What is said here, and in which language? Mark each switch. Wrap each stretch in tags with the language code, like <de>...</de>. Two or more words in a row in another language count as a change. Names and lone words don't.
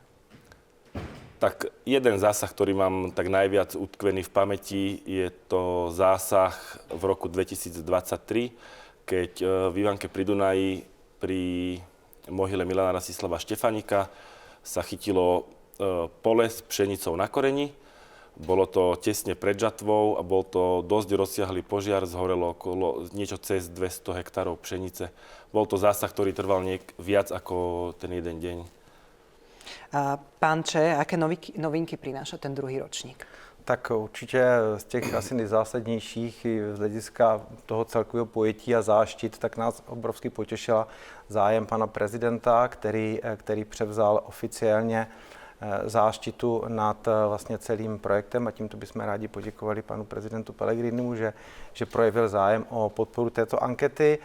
<sk>Tak jeden zásah, ktorý mám tak najviac utkvený v pamäti, je to zásah v roku 2023, keď v Ivánke pri Dunaji pri mohyle Milana Rastislava Štefanika sa chytilo pole s pšenicou na koreni. Bolo to tesne pred žatvou a bol to dosť rozsiahlý požiar, zhorelo okolo niečo cez 200 hektárov pšenice. Bol to zásah, ktorý trval viac ako ten jeden deň. Pán Če, aké novinky prináša ten druhý ročník?</sk> <cs>Tak určitě z těch asi nejzásadnějších z hlediska toho celkového pojetí a záštit, tak nás obrovsky potěšila zájem pana prezidenta, který převzal oficiálně záštitu nad vlastně celým projektem, a tímto bychom rádi poděkovali panu prezidentu Pellegrinimu, že projevil zájem o podporu této ankety.</cs>